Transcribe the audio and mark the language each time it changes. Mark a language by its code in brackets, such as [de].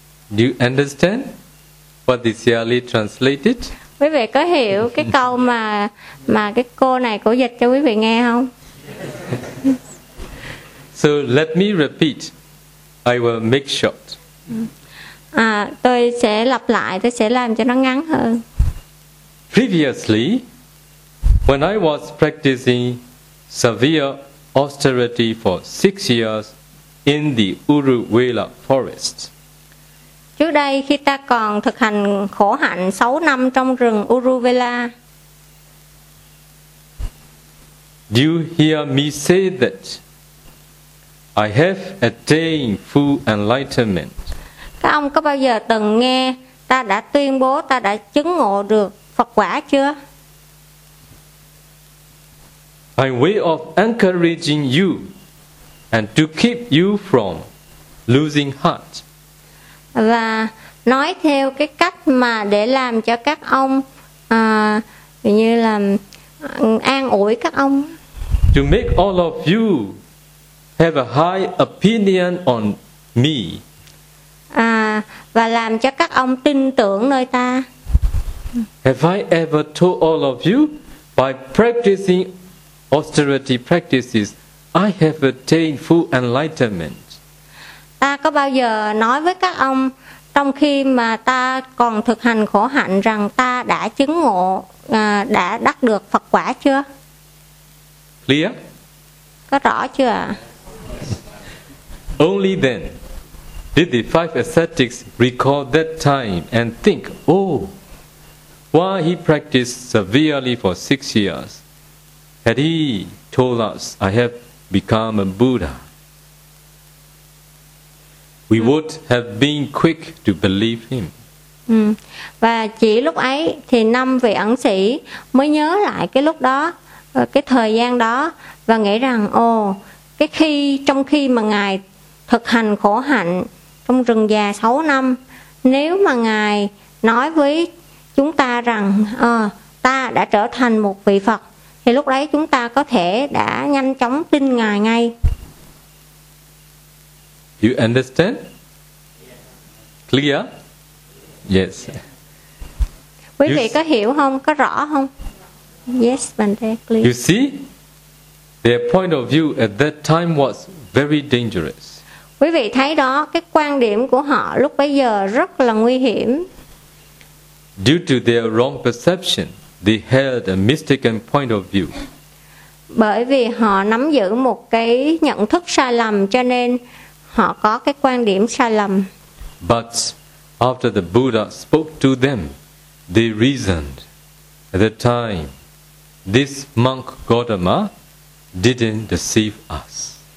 [en] Do you understand what this Yali translated? [vi] Quý vị có hiểu cái câu mà cái cô này cổ dịch cho quý vị nghe không? [en] So let me repeat. I will make short. [vi] À, tôi sẽ lặp lại, tôi sẽ làm cho nó ngắn hơn. [en] Previously, when I was practicing severe austerity for 6 years in the Uruwela forest. [vi] Trước đây khi ta còn thực hành khổ hạnh 6 năm trong rừng Uruvela. [en] Do you hear me say that I have attained full enlightenment? [vi] Các ông có bao giờ từng nghe ta đã tuyên bố ta đã chứng ngộ được Phật quả chưa? [en] My way of encouraging you and to keep you from losing heart. [vi] Và nói theo cái cách mà để làm cho các ông như là an ủi các ông. [en] To make all of you have a high opinion on me. [vi] À, và làm cho các ông tin tưởng nơi ta. [en] Have I ever told all of you by practicing austerity practices I have attained full enlightenment? [vi] Ta có bao giờ nói với các ông trong khi mà ta còn thực hành khổ hạnh rằng ta đã chứng ngộ, đã đắc được Phật quả chưa? [en] Clear? [vi] Có rõ chưa ạ? [en] Only then did the five ascetics recall that time and think, oh, why he practiced severely for 6 years? Had he told us, I have become a Buddha? We would have been quick to believe him. [vi] Và chỉ lúc ấy thì năm vị ẩn sĩ mới nhớ lại cái lúc đó, cái thời gian đó, và nghĩ rằng ồ, cái khi trong khi mà ngài thực hành khổ hạnh trong rừng già 6 năm, nếu mà ngài nói với chúng ta rằng ta đã trở thành một vị Phật, thì lúc đấy chúng ta có thể đã nhanh chóng tin ngài ngay. [en] You understand? Clear? Yes. [vi] Quý vị có hiểu không? Có rõ không? [en] Yes, Bante, clear. You see, their point of view at that time was very dangerous. [vi] Quý vị thấy đó, cái quan điểm của họ lúc bấy giờ rất là nguy hiểm. [en] Due to their wrong perception, they held a mistaken point of view. [vi] Bởi vì họ nắm giữ một cái nhận thức sai lầm cho nên họ có cái quan điểm sai lầm. [en] But after the Buddha spoke to them, they reasoned. At that time, this monk Gautama didn't deceive us.